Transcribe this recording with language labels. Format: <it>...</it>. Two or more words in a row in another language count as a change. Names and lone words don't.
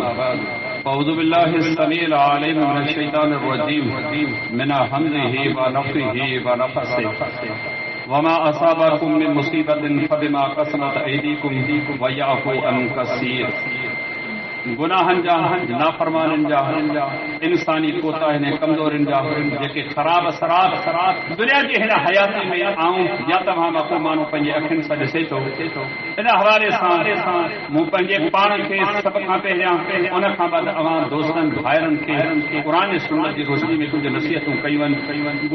<ar>أعوذ بالله السميع العليم من الشيطان الرجيم من همزه ونفخه ونفسه وما أصابكم من مصيبة فبما كسبت أيديكم ويعفو عن كثير.</ar> <sd>गुनाहन जा, नाफरमानन जा, इंसानी कोताहिन ऐं कमज़ोरिन जा जेके ख़राब असरात दुनिया जी हिन हयाती में आऊं या तव्हां मां को माण्हू पंहिंजे अखियुनि सां ॾिसे थो। इन हवाले सां मूं पंहिंजे पाण खे सभ खां पहिरियां उन खां बाद अवां दोस्तनि भाइरनि खे क़ुरान सुन्नत जी रोशनी में कुझु नसीहतूं कयूं आहिनि।</sd>